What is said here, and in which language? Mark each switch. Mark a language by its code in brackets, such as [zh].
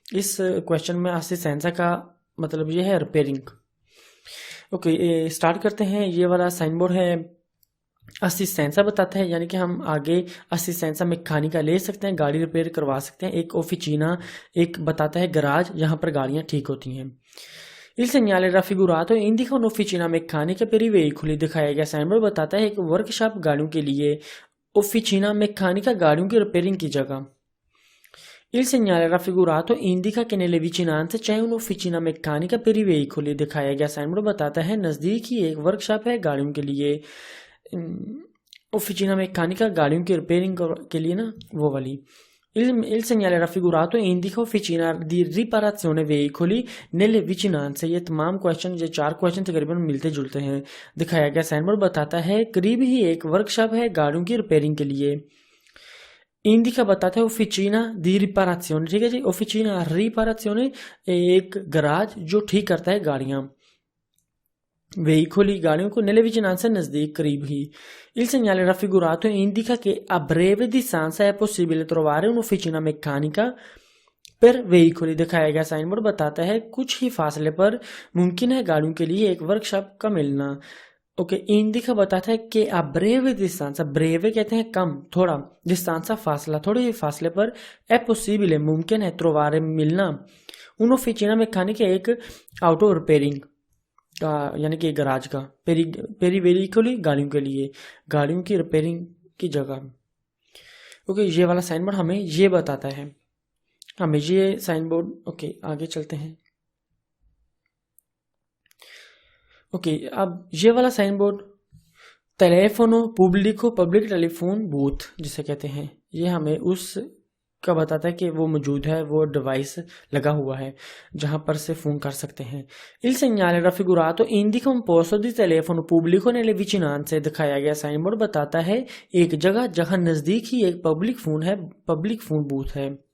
[hi] इस क्वेश्चन में असिस्टेंसा का मतलब ये है रिपेयरिंग। ओके, स्टार्ट करते हैं। ये वाला साइन बोर्ड है, असिस्टेंसा बताता है, यानी कि हम आगे असिस्टेंसा मैकेनिका ले सकते हैं, गाड़ी रिपेयर करवा सकते हैं। एक ऑफिसीना, एक बताता है गराज, यहाँ पर गाड़ियाँ ठीक होती हैं। [it] Il segnale raffigurato indica un'officina meccanica per i veicoli। [hi] दिखाया गया साइन बोर्ड बताता है एक वर्कशॉप गाड़ियों के लिए, ऑफिसीना मैकेनिका गाड़ियों की रिपेयरिंग की जगह। [it] Il segnale raffigurato indica che nelle vicinanze c'è un'officina meccanica per i veicoli। [hi] दिखाया गया साइन बोर्ड बताता है नजदीक ही एक वर्कशॉप है गाड़ियों के लिए। ऑफिसीना मैकेनिका गाड़ियों की रिपेयरिंग के लिए ना, वो वाली। [it] Il segnale raffigurato indica officina di riparazione veicoli nelle vicinanze। [hi] ये तमाम क्वेश्चन, ये 4 क्वेश्चन तकरीबन मिलते जुलते हैं। दिखाया गया साइन बोर्ड बताता है करीब ही एक वर्कशॉप है गाड़ियों की रिपेयरिंग के लिए। इंडिका बताता है ऑफिसीना दी रिपाराzione, ठीक है जी। ऑफिसीना रिपाराzione एक गराज जो ठीक करता है गाड़ियां, veicoli गाड़ियों को, [it] nelle vicinanze [hi] नजदीक, करीब ही। [it] Il segnale raffigurato indica che a breve distanza è possibile trovare un'officina meccanica per veicoli। [hi] दिखाया गया साइन बोर्ड बताता है कुछ ही फासले पर मुमकिन है गाड़ियों के लिए एक वर्कशॉप का मिलना। ओके, इंडिका बताता है कि [it] a breve distanza, [hi] breve कहते हैं कम, थोड़ा, distanza फासला, थोड़े ही फासले पर, [it] è possibile [hi] मुमकिन है, trovare मिलना, [it] un'officina meccanica [hi] एक आउट ऑफ रिपेयरिंग का, यानी कि गराज का, पेरी वेहिकली गाड़ियों के लिए, गाड़ियों की रिपेयरिंग की जगह। ओके, ये वाला साइन बोर्ड हमें ये बताता है, हमें ये साइन बोर्ड। ओके, आगे चलते हैं। ओके, अब ये वाला sign board टेलीफोनो पुब्लिको, public telephone booth जिसे कहते हैं, ये हमें उस का बताता है कि वो मौजूद है, वो डिवाइस लगा हुआ है जहां पर से फोन कर सकते हैं। [it] Il segnale raffigurato indica un posto di telefono pubblico nelle vicinanze। [hi] दिखाया गया साइन बोर्ड बताता है एक जगह जहां नजदीक ही एक पब्लिक फोन है, पब्लिक फोन बूथ है।